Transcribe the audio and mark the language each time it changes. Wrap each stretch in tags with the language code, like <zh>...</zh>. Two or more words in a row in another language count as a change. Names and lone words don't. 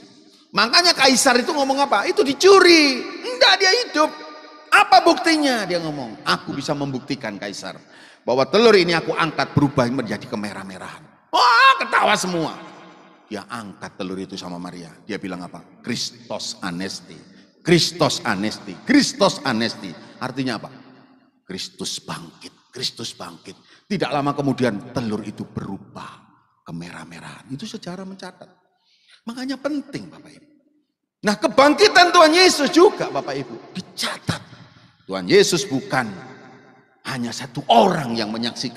<id>Makanya kaisar itu ngomong apa? Itu dicuri. Enggak, dia hidup. Apa buktinya? Dia ngomong, aku bisa membuktikan kaisar bahwa telur ini aku angkat berubah menjadi kemerah-merahan. Wah, ketawa semua. Dia angkat telur itu sama Maria. Dia bilang apa?</id> <el>Christos anesti. Christos anesti. Christos anesti.</el> <id>Artinya apa? Kristus bangkit. Kristus bangkit. Tidak lama kemudian telur itu berubah kemerah-merahan. Itu sejarah mencatat. Makanya penting Bapak Ibu. Nah kebangkitan Tuhan Yesus juga Bapak Ibu dicatat. Tuhan Yesus bukan hanya satu orang yang menyaksikan.</id>